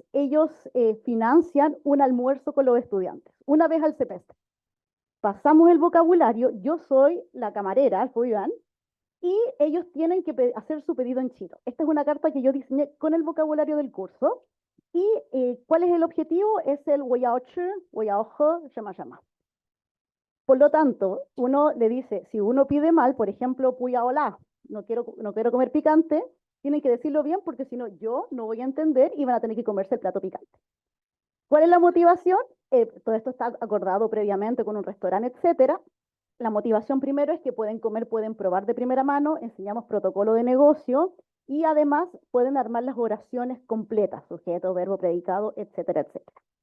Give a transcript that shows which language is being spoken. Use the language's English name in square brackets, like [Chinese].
[Spanish] Ellos financian un almuerzo con los estudiantes, una vez al semestre. Pasamos el vocabulario, yo soy la camarera, el Fuyuan, y ellos tienen que hacer su pedido en chino. Esta es una carta que yo diseñé con el vocabulario del curso, Y ¿cuál es el objetivo? Es el [Chinese] 我要吃,我要喝什么什么. [Spanish] Por lo tanto, uno le dice, si uno pide mal, por ejemplo, puya hola, no quiero comer picante, tienen que decirlo bien porque si no, yo no voy a entender y van a tener que comerse el plato picante. ¿Cuál es la motivación? Todo esto está acordado previamente con un restaurante, etcétera. La motivación primero es que pueden comer, pueden probar de primera mano, enseñamos protocolo de negocio y además pueden armar las oraciones completas, sujeto, verbo, predicado, etcétera, etcétera.